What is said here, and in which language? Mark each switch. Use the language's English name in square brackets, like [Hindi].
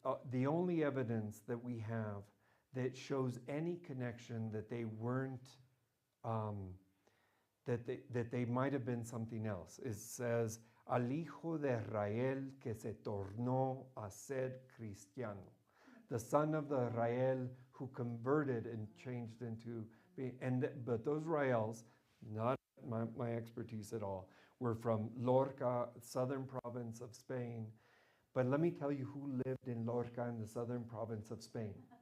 [English] the only evidence that we have that shows any connection that they weren't, that they might have been something else. It says, [Spanish] al hijo de Rael que se tornó a ser cristiano. [English] The son of the Rael who converted and changed into being, but those Raels, not my expertise at all, were from Lorca, southern province of Spain. But let me tell you who lived in Lorca in the southern province of Spain.